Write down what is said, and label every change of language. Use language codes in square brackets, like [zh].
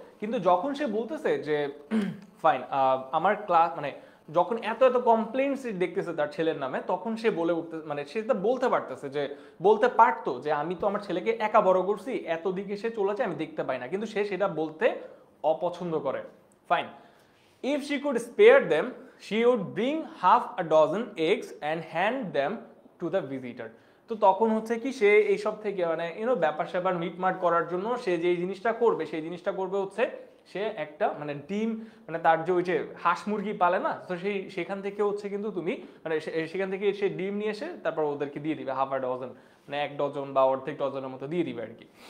[bn] কিন্তু যখন সে বলতেছে যে ফাইন আমার ক্লাস, মানে যখন এত এত কমপ্লেইন্টস দেখতেছে তার ছেলের নামে, তখন সে বলে উঠতে, মানে সে তো বলতে পারতেছে যে, বলতে পারতো যে আমি তো আমার ছেলেকে একা বড় করছি, এত দিকে সে চলেছে আমি দেখতে পাই না, কিন্তু সে সেটা বলতে অপছন্দ করে। [en] Fine, if she could spare them she would bring half a dozen eggs and hand them to the visitor। [bn] তো তখন হচ্ছে কি সে এইসব থেকে মানে ব্যাপার স্যাপার মিটমাট করার জন্য সে যে জিনিসটা করবে সেই জিনিসটা করবে হচ্ছে সে একটা মানে ডিম মানে তার যে ওই যে হাঁস মুরগি পালে না, তো সেখান থেকে হচ্ছে কিন্তু তুমি মানে সেখান থেকে সে ডিম নিয়ে এসে তারপর ওদেরকে দিয়ে দিবে হাফ আ ডজন, মানে 1 ডজন বা অর্ধেক ডজনের মতো দিয়ে দিবে আর কি।